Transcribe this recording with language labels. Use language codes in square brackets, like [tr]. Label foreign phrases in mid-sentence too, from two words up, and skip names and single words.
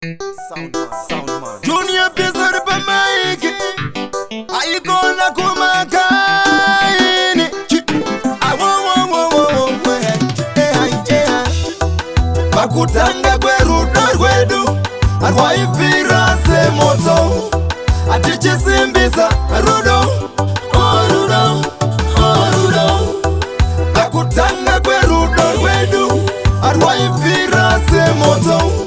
[en] Sound man, sound man. Junior Pizza pa mic. [sn] Aikona kumakaini. Chi-, ah, wo, wo, wo, wo, wo, wo, eh, eh, eh, eh. Pakutanga kwerudo rwedu, arwaipfira semoto. Atichisimbisa rudo, oh, rudo, oh, rudo. Pakutanga kwerudo rwedu, arwaipfira semoto.